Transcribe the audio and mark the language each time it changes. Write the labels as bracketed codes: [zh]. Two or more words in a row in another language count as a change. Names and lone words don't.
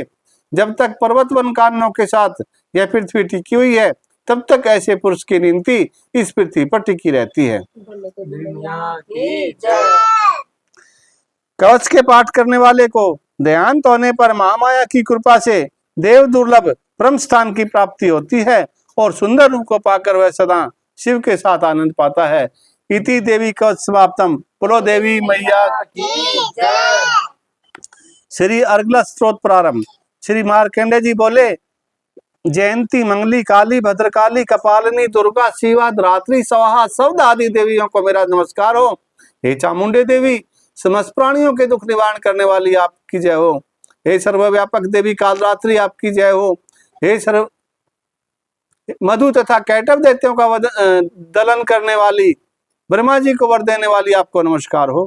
[hi] जब तक पर्वत वन काननों के साथ यह पृथ्वी टिकी हुई है तब तक ऐसे पुरुष की गिनती इस पृथ्वी पर टिकी रहती है। कवच के पाठ करने वाले को देहांत होने पर महामाया की कृपा से देव दुर्लभ परम स्थान की प्राप्ति होती है और सुंदर रूप को पाकर वह सदा शिव के साथ आनंद पाता है। [sa] इति देवी कवच समाप्तम। [hi] बोलो देवी मैया की जय। श्री अर्गला स्त्रोत प्रारंभ। श्री मार्कंडेय जी बोले, जयंती, मंगली, काली, भद्रकाली, कपालिनी, दुर्गा, शिवा, धात्री, स्वाहा शब्द आदि देवियों को मेरा नमस्कार हो। हे चामुंडे देवी, समस्त प्राणियों के दुख निवारण करने वाली आपकी जय हो। हे सर्वव्यापक देवी कालरात्रि आपकी जय हो। हे सर्व मधु तथा कैटव दैत्यों का दलन करने वाली ब्रह्मा जी को वर देने वाली आपको नमस्कार हो।